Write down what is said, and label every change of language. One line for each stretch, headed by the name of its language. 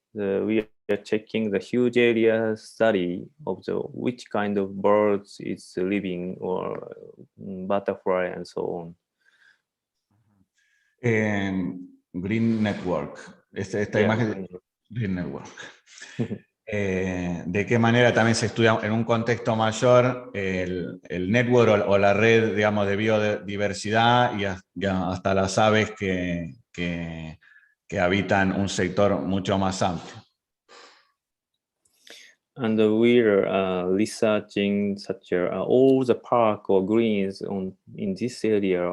English: We are checking the huge area study of which kind of birds is living, or butterfly and so on.
Spanish: Green Network. Esta imagen de Green Network. de qué manera también se estudia en un contexto mayor el network o la red, digamos, de biodiversidad y hasta las aves que habitan un sector mucho más amplio.
English: And we're researching such all the park or greens in this area.